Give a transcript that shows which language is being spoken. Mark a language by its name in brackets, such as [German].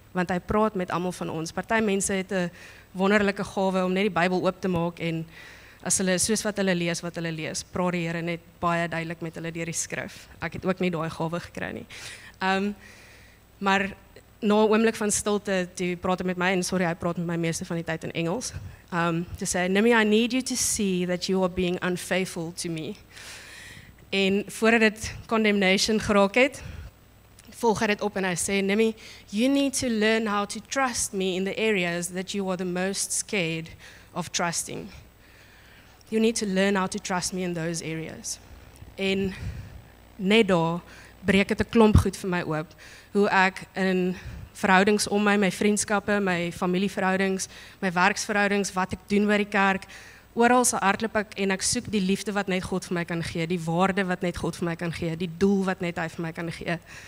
[Afrikaans] Want hy praat met almal van ons. Party mense het 'n wonderlike gawe om net die Bybel oop te maak en as hulle soos wat hulle lees, praat die Here net baie duidelik met hulle deur die skrif. Ek het ook nie daai gawe gekry nie. Maar na 'n oomblik van stilte, toe praat hy met my en sorry, hy praat met my meeste van die tyd in Engels. [English] To say, Nimi, I need you to see that you are being unfaithful to me. [Afrikaans] En voordat dit condemnation geraak het, volg hy dit op en hy sê, [English] Nimi, you need to learn how to trust me in the areas that you are the most scared of trusting. You need to learn how to trust me in those areas. [Afrikaans] En net daar breek dit 'n klomp goed vir my oop. Hoe ek in verhoudings om my vriendskappe, my familieverhoudings, my werksverhoudings, wat ek doen by die kerk, oral se hardloop ek en ek soek die liefde wat net God vir my kan gee, die waarde wat net God vir my kan gee, die doel wat net hy vir my kan gee.